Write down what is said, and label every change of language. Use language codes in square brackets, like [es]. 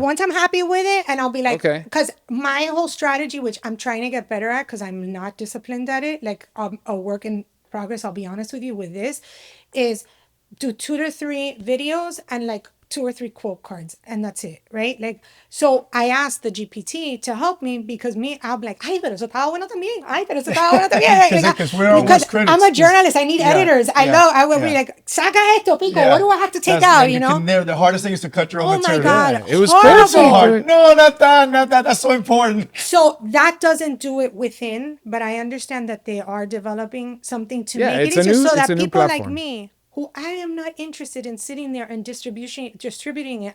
[en] Once I'm happy with it, and I'll be like, okay. Because my whole strategy, which I'm trying to get better at, because I'm not disciplined at it, like a work in progress, I'll be honest with you with this, is do 2 to 3 videos and like 2 or 3 quote cards, and that's it, right? Like, so I asked the GPT to help me because I'll be like, [es] ay, pero eso estaba bueno también. Ay, pero eso estaba bueno también. [en] Because I'm a journalist. I need editors. I will be like, [es] saca esto, pico. [en] What do I have to take out, The hardest thing is to cut your own material. Oh my God. It was so hard. No, not that. That's so important. So that doesn't do it within, but I understand that they are developing something to make it easier so that people like me, who I am not interested in sitting there and distributing it.